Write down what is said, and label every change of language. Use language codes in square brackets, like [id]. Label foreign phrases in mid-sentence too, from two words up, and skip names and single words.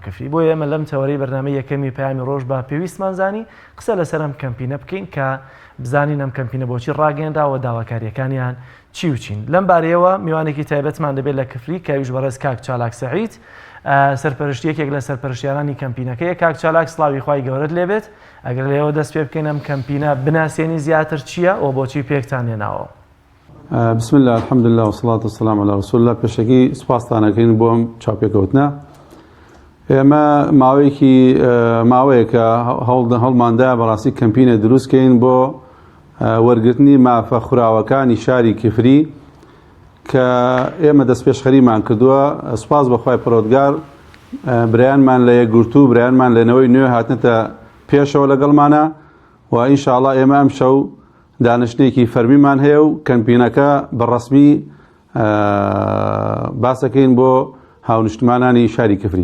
[ckb] کفری بۆ ئێمە لەم تەوەرەی بەرنامەی یەکەمی پەیامی ڕۆژ بە پێویستمان زانی قسە لەسەر ئەم کەمپینە بکەین کە بزانین ئەم کەمپینە بۆچی ڕاگەێنراوە داواکاریەکانیان چی و چین لەم بارەیەوە میوانێکی تایبەتمان دەبێت لە کفری کەویش بەڕێز کاک چالاک سەعید سەرپەرشتی یەکێک لە سەرپەرشتیارانی کەمپینەکەی کاک چالاک سڵاوی خوای گەورەت لێبێت ئەگەر لێەوە دەست پێ بکەین ئەم کەمپینە بناسیێنی زیاتر چییە ئەو بۆچی پێکتان هێناوە [ar] بسم الله الحمد لله والصلاة والسلام على رسول الله [ckb] پێشەکی سپاسدانەکەین بۆ ئەم چاوپێکەوتنە ئێمە ماوەیەکە هەڵماندا بەڕاستی کەمپینە دروستکەین بۆ وەرگرتنی مافە خوراوەکانی شاری کفری کە ئێمە دەست پێشخەریمان کردووە سپاس بەخوای پەروەردگار برایانمان لە یەکگورتوو برایانمان لەنەوەی نوێ هاتنێتە پێشەوە لەگەڵمانە و ئینشاءڵڵا ئێمە ئەم شەو دانشتێکی فەرمیمان هەیە و کەمپینەکە بەڕەسمی باسەکەین بۆ هاونیشتمانانی شاری کفری